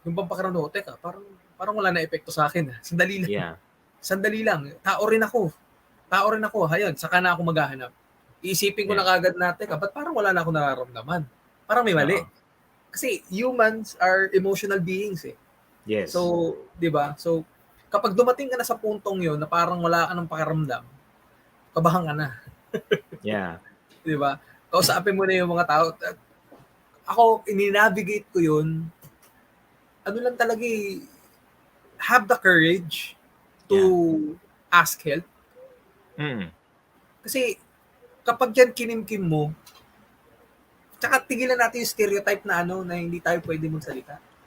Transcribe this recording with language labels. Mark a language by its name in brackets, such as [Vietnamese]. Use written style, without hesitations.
[Filipino] Yung pampakarano, teka, parang wala na epekto sa akin. Sandali lang. Yeah. Sandali lang. Tao rin ako. Hayun, saka na ako maghahanap. Iisipin ko na kagad na, teka, ba't parang wala na ako nararamdaman? Parang may mali. [English] Kasi humans are emotional beings eh. Yes. [Filipino] So, di ba? So, kapag dumating ka na sa puntong yon na parang wala ka ng pakiramdam, kabahan ka na. Yeah. Di ba? Kausapin mo na yung mga tao. Ako, ininavigate ko yun. Lang talaga [English] have the courage to ask help. [Filipino] Kasi, kapag yan kinimkim mo, tsaka tigilan natin yung stereotype na na hindi tayo pwede magsalita.